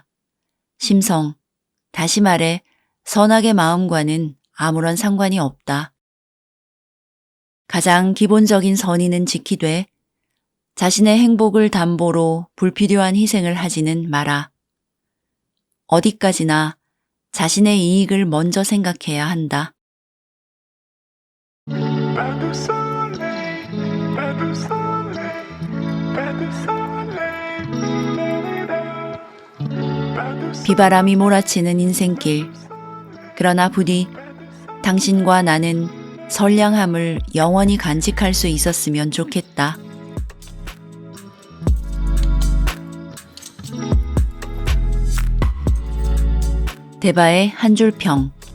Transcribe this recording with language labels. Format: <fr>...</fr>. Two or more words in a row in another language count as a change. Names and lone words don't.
<ko>심성, 다시 말해 선악의 마음과는 아무런 상관이 없다. 가장 기본적인 선의는 지키되 자신의 행복을 담보로 불필요한 희생을 하지는 마라. 어디까지나 자신의 이익을 먼저 생각해야 한다.</ko> <fr>Pas de soleil, pas de soleil, pas de soleil, pas de soleil.</fr> <ko>비바람이 몰아치는 인생길. 그러나 부디 당신과 나는 선량함을 영원히 간직할 수 있었으면 좋겠다. 대바의 한 줄 평.</ko>